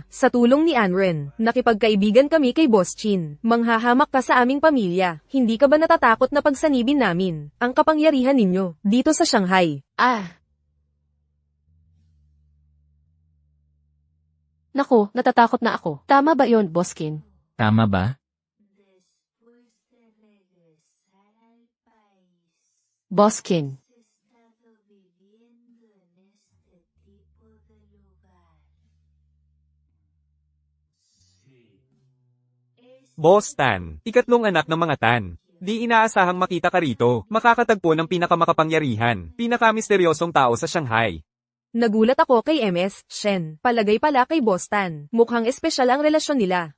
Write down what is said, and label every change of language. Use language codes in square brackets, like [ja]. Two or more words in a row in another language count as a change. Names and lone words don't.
[tl] Sa tulong ni Anren, nakipagkaibigan kami kay Boss Chin. Manghahamak ka sa aming pamilya. Hindi ka ba natatakot na pagsanibin namin ang kapangyarihan ninyo dito sa Shanghai? Naku, natatakot na ako. Tama ba yon, Boskin? Tama ba? [es] Después de regresar al país, [tl] Boskin. [es] he estado viviendo en este tipo de lugar. [tl] Boss Tan, ikatlong anak ng mga Tan. Di inaasahang makita ka rito, makakatagpo ng pinakamakapangyarihan, pinakamisteryosong tao sa Shanghai. Nagulat ako kay MS, Shen. Palagay pala kay Bostan. Mukhang espesyal ang relasyon nila.